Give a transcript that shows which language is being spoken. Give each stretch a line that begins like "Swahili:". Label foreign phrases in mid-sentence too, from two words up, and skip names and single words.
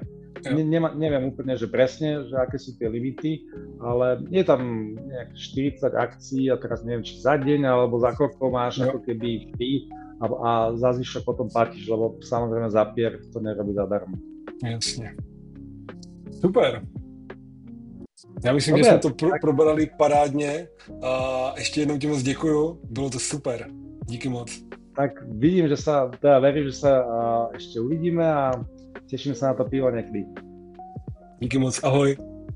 Slovak: Neviem úplne, že presne, že aké sú tie limity, ale je tam nejak 40 akcií a teraz neviem, či za deň alebo za koľko máš ako keby free a za zvyšok potom platíš, lebo samozrejme Zapier to nerobí zadarmo. Jasne. Super.
Czech: Já myslím, že jsme to probrali parádně a ještě jednou ti moc děkuju, bylo to super, díky moc.
Slovak: Tak vidím, verím, že sa ešte uvidíme a teším sa na to pivo niekdy.
Czech: Díky moc, ahoj.